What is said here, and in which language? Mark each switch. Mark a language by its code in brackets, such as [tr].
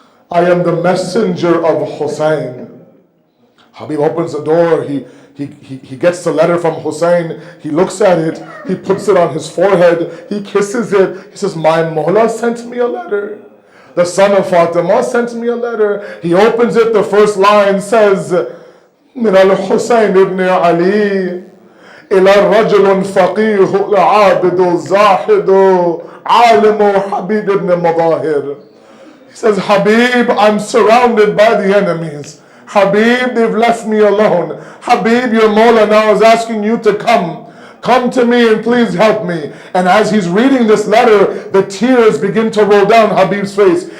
[en] I am the messenger of Hussein. Habib opens the door. He gets the letter from Hussein. He looks at it. He puts it on his forehead. He kisses it. He says, my Maula sent me a letter. The son of Fatima sent me a letter. He opens it. The first line says, [ar] من الحسين ابن علي إلى الرجل فقيه العابد الزاهد عالم حبيب ابن مظاهر. [en] He says, Habib, I'm surrounded by the enemies. Habib, they've left me alone. Habib, your Maulana is asking you to come. Come to me and please help me. And as he's reading this letter, the tears begin to roll down Habib's face.